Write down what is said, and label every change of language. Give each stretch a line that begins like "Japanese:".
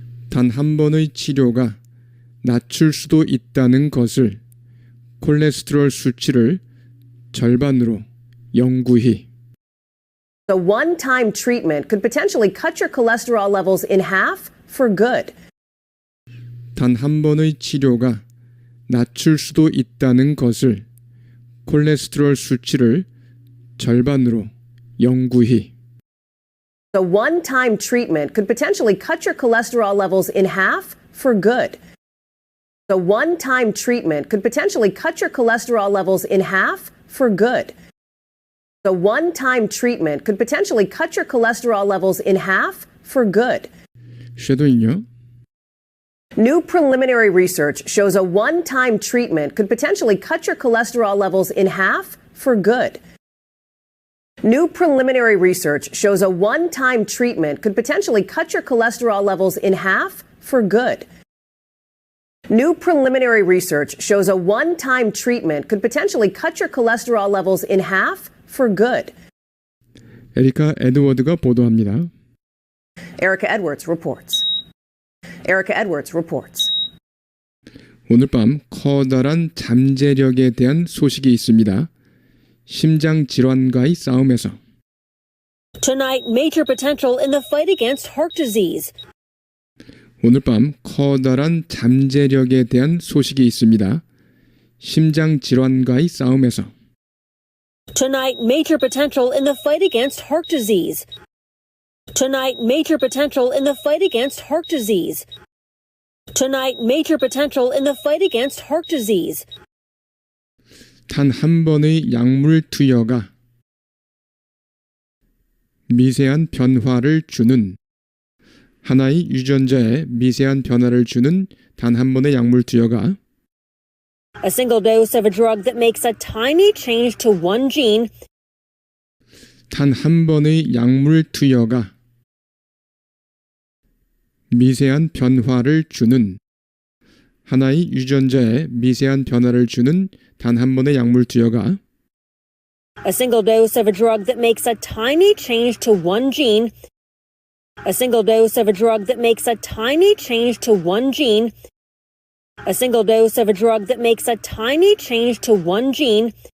Korean: 단 한 번의 치료가 낮출 수도 있다는 것을 콜레스테롤 수치를 절반으로 영구히
English: a one-time treatment could potentially cut your cholesterol levels in half for good.
Korean: 단 한 번의 치료가 낮출 수도 있다는 것을 콜레스테롤 수치를 절반으로 영구히
English: A one-time treatment could potentially cut your cholesterol levels in half for good. A one-time treatment could potentially cut your cholesterol levels in half for good. A one-time treatment could potentially cut your cholesterol levels in half for good.
Korean: 쉐도잉요.
English: New preliminary research shows a one-time treatment could potentially cut your cholesterol levels in half for good. New preliminary research shows a one-time treatment could potentially cut your cholesterol levels in half for good. New preliminary research shows a one-time treatment could potentially cut your cholesterol levels in half for good.
Korean: 에리카 에드워드가 보도합니다.
English: Erica Edwards reports. Erica Edwards reports.
Korean: 오늘 밤 커다란 잠재력에 대한 소식이 있습니다. 심장 질환과의 싸움에서
English: Tonight, major potential in the fight against heart disease.
Korean: 오늘 밤 커다란 잠재력에 대한 소식이 있습니다. 심장 질환과의 싸움에서
English: Tonight, major potential in the fight against heart disease. Tonight, major potential in the fight against heart disease. Tonight, major potential in the fight against heart disease.
Korean: 단 한 번의 약물 투여가 미세한 변화를 주는 하나의 유전자에 미세한 변화를 주는 단 한 번의 약물 투여가
English: A single dose of a drug that makes a tiny change to one gene.
Korean: 단 한 번의 약물 투여가 미세한 변화를 주는 하나의 유전자에 미세한 변화를 주는 단 한 번의 약물 투여가
English: A single dose of a drug that makes a tiny change to one gene. A single dose of a drug that makes a tiny change to one gene. A single dose of a drug that makes a tiny change to one gene.